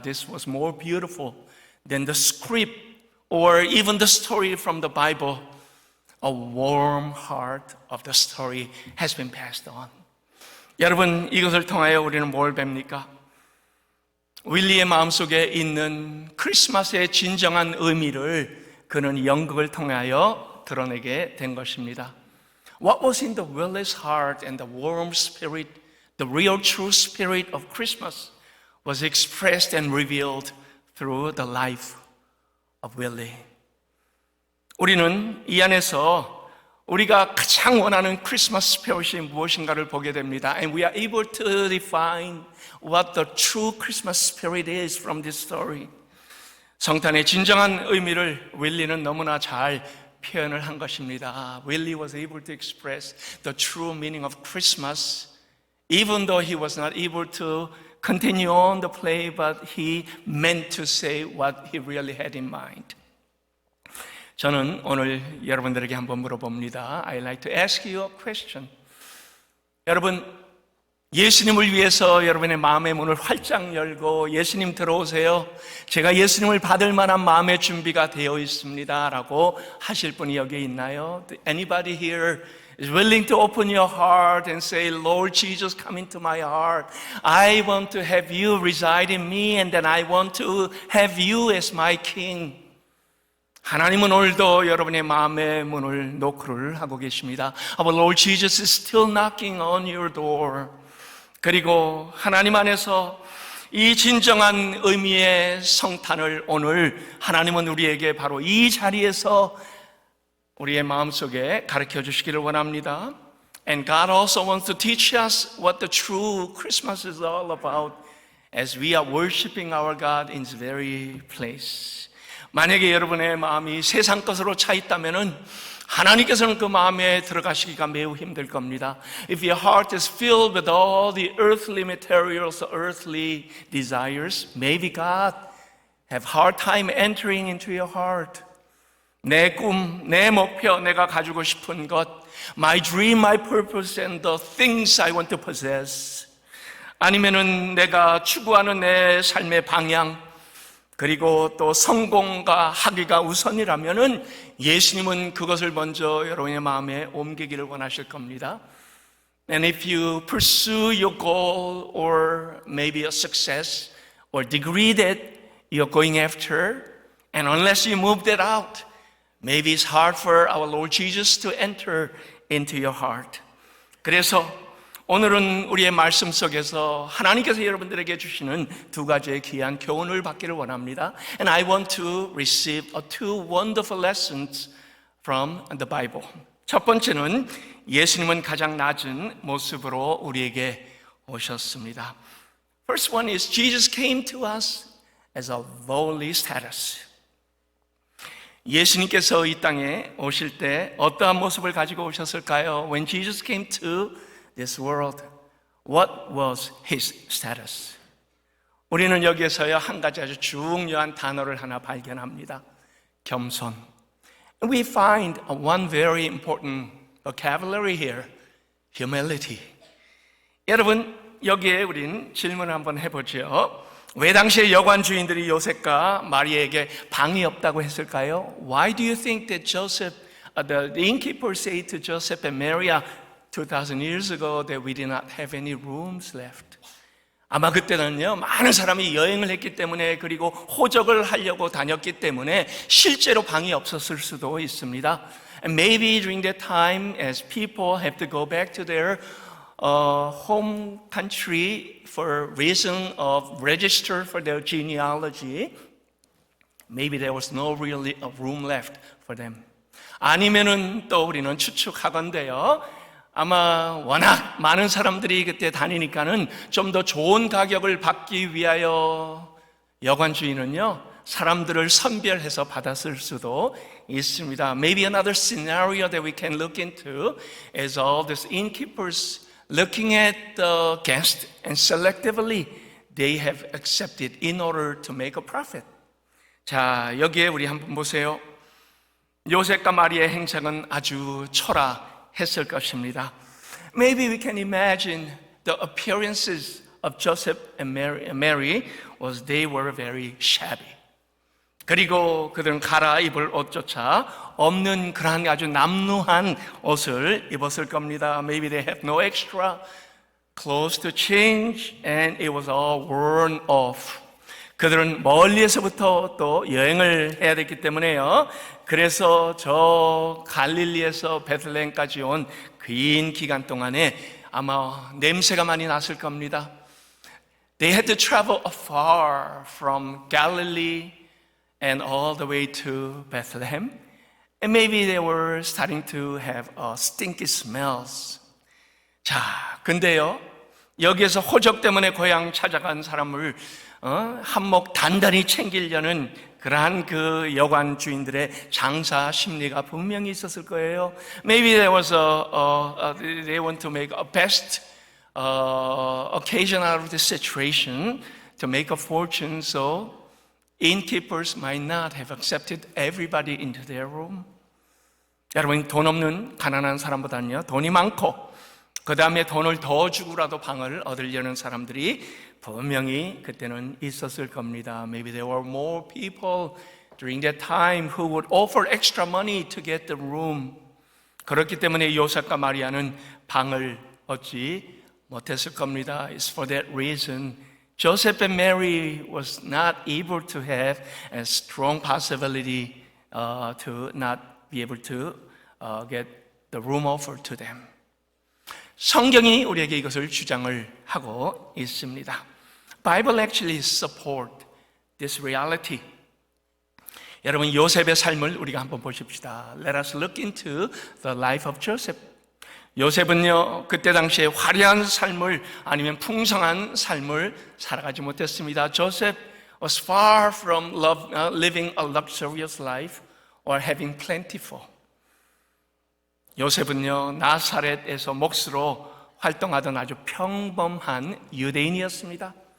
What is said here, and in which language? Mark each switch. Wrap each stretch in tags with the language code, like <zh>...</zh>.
<en>This was more beautiful than the script or even the story from the Bible. A warm heart of the story has been passed on.</en> <ko>여러분, 이것을 통하여 우리는 뭘 뵙니까? 윌리의 마음속에 있는 크리스마스의 진정한 의미를 그는 연극을 통하여 드러내게 된 것입니다.</ko> <en>What was in the Willie's heart and the warm spirit, the real true spirit of Christmas was expressed and revealed through the life of Willie.</en> <ko>우리는 이 안에서 우리가 가장 원하는 크리스마스 스피릿이 무엇인가를 보게 됩니다.</ko> <en>And we are able to define what the true Christmas spirit is from this story.</en> <ko>성탄의 진정한 의미를 윌리는 너무나 잘 표현을 한 것입니다.</ko> <en>Willie was able to express the true meaning of Christmas, even though he was not able to continue on the play, but he meant to say what he really had in mind.</en> <ko>저는 오늘 여러분들에게 한번 물어봅니다.</ko> <en>I'd like to ask you a question.</en> <ko>여러분, 예수님을 위해서 여러분의 마음의 문을 활짝 열고 예수님 들어오세요. 제가 예수님을 받을 만한 마음의 준비가 되어 있습니다. 라고 하실 분이 여기에 있나요?</ko> <en>Anybody here is willing to open your heart and say, Lord Jesus, come into my heart. I want to have you reside in me and then I want to have you as my king.</en> <ko>하나님은 오늘도 여러분의 마음의 문을 노크를 하고 계십니다.</ko> <en>Our Lord Jesus is still knocking on your door.</en> <ko>그리고 하나님 안에서 이 진정한 의미의 성탄을 오늘 하나님은 우리에게 바로 이 자리에서 우리의 마음속에 가르쳐 주시기를 원합니다.</ko> <en>And God also wants to teach us what the true Christmas is all about as we are worshiping our God in this very place.</en> <ko>만약에 여러분의 마음이 세상 것으로 차 있다면은 하나님께서는 그 마음에 들어가시기가 매우 힘들 겁니다.</ko> <en>If your heart is filled with all the earthly materials, earthly desires, maybe God have hard time entering into your heart.</en> <ko>내 꿈, 내 목표, 내가 가지고 싶은 것,</ko> <en>my dream, my purpose, and the things I want to possess.</en> <ko>아니면은 내가 추구하는 내 삶의 방향, 그리고 또 성공과 학위가 우선이라면은 예수님은 그것을 먼저 여러분의 마음에 옮기기를 원하실 겁니다.</ko> <en>And if you pursue your goal or maybe a success or degree that you're going after, and unless you move that out, maybe it's hard for our Lord Jesus to enter into your heart.</en> <ko>그래서 오늘은 우리의 말씀 속에서 하나님께서 여러분들에게 주시는 두 가지의 귀한 교훈을 받기를 원합니다.</ko> <en>And I want to receive two wonderful lessons from the Bible.</en> <ko>첫 번째는 예수님은 가장 낮은 모습으로 우리에게 오셨습니다.</ko> <en>First one is Jesus came to us as a lowly status.</en> <ko>예수님께서 이 땅에 오실 때 어떠한 모습을 가지고 오셨을까요?</ko> <en>When Jesus came to this world, what was his status?</en> <ko>우리는 여기에서요 한 가지 아주 중요한 단어를 하나 발견합니다. 겸손.</ko> <en>And we find one very important vocabulary here, humility.</en> <ko>여러분, 여기에 우린 질문을 한번 해보죠. 왜 당시에 여관 주인들이 요셉과 마리에게 방이 없다고 했을까요?</ko> <en>Why do you think that the innkeeper said to Joseph and Mary 2,000 years ago that we did not have any rooms left?</en> <ko>아마 그때는요, 많은 사람이 여행을 했기 때문에 그리고 호적을 하려고 다녔기 때문에 실제로 방이 없었을 수도 있습니다.</ko> <en>And maybe during that time, as people have to go back to their home country for reason of register for their genealogy, maybe there was no really room left for them.</en> <ko>아니면은 또 우리는 추측하건대요. 아마 워낙 많은 사람들이 그때 다니니까는 좀 더 좋은 가격을 받기 위하여 여관 주인은요, 사람들을 선별해서 받았을 수도 있습니다.</ko> <en>Maybe another scenario that we can look into is all these innkeepers looking at the guest and selectively they have accepted in order to make a profit.</en> <ko>자, 여기에 우리 한번 보세요. 요셉과 마리의 행적은 아주 초라했을 것입니다.</ko> <en>Maybe we can imagine the appearances of Joseph and Mary was they were very shabby.</en> <ko>그리고 그들은 갈아입을 옷조차 없는 그러한 아주 남루한 옷을 입었을 겁니다.</ko> <en>Maybe they have no extra clothes to change and it was all worn off.</en> <ko>그들은 멀리에서부터 또 여행을 해야 됐기 때문에요. 그래서 저 갈릴리에서 베들레헴까지 온 긴 기간 동안에 아마 냄새가 많이 났을 겁니다.</ko> <en>They had to travel afar from Galilee and all the way to Bethlehem. And maybe they were starting to have stinky smells.</en> <ko>자, 근데요, 여기에서 호적 때문에 고향 찾아간 사람을 한몫 단단히 챙기려는 그러한 그 여관 주인들의 장사 심리가 분명히 있었을 거예요.</ko> <en>Maybe there was they want to make a best occasion out of the situation to make a fortune, so innkeepers might not have accepted everybody into their room.</en> <ko>여러분, 돈 없는 가난한 사람보다는요, 돈이 많고 그 다음에 돈을 더 주고라도 방을 얻으려는 사람들이 분명히 그때는 있었을 겁니다.</ko> <en>Maybe there were more people during that time who would offer extra money to get the room.</en> <ko>그렇기 때문에 요셉과 마리아는 방을 얻지 못했을 겁니다.</ko> <en>It's for that reason Joseph and Mary was not able to have a strong possibility to not be able to get the room offered to them.</en> <ko>성경이 우리에게 이것을 주장을 하고 있습니다.</ko> <en>Bible actually support this reality.</en> <ko>여러분, 요셉의 삶을 우리가 한번 보십시다.</ko> <en>Let us look into the life of Joseph.</en> <ko>요셉은요, 그때 당시에 화려한 삶을 아니면 풍성한 삶을 살아가지 못했습니다.</ko> <en>Joseph was far from living a luxurious life or having plentiful.</en> <ko>요셉은요, 나사렛에서 목수로 활동하던 아주 평범한 유대인이었습니다.</ko>